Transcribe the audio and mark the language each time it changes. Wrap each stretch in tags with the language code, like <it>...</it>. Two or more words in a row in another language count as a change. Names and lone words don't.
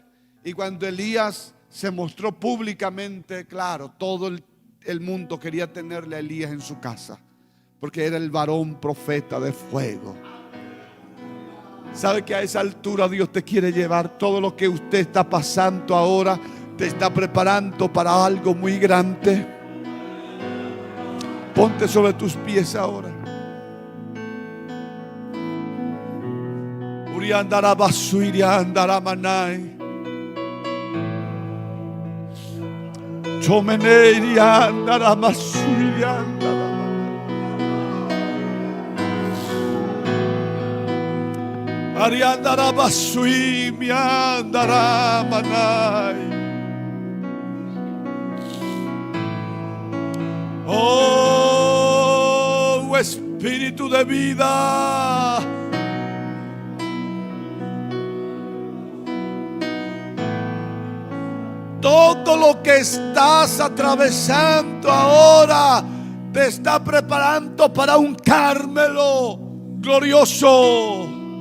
<es>Y cuando Elías se mostró públicamente, claro, todo el mundo quería tenerle a Elías en su casa, porque era el varón profeta de fuego. ¿Sabe que a esa altura Dios te quiere llevar? Todo lo que usted está pasando ahora te está preparando para algo muy grande. Ponte sobre tus pies ahora. Uriandara basuiria andara manai. Chomeneria andara basuiria andara. Ariandara basui mi andara manai. Oh, espíritu de vida, todo lo que estás atravesando ahora te está preparando para un Carmelo glorioso.</es>